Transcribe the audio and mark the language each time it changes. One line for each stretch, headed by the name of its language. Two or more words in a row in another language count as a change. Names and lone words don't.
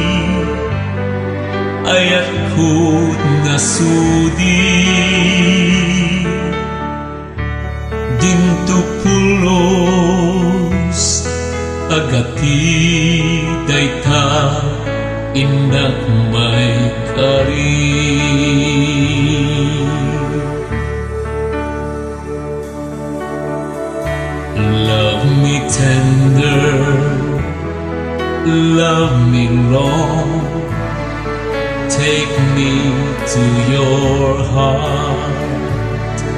Iloko: ayat ko't nasudi, dinto pulos agati dayta inak may kari.
English: Love me tender, love me long, take me to your heart,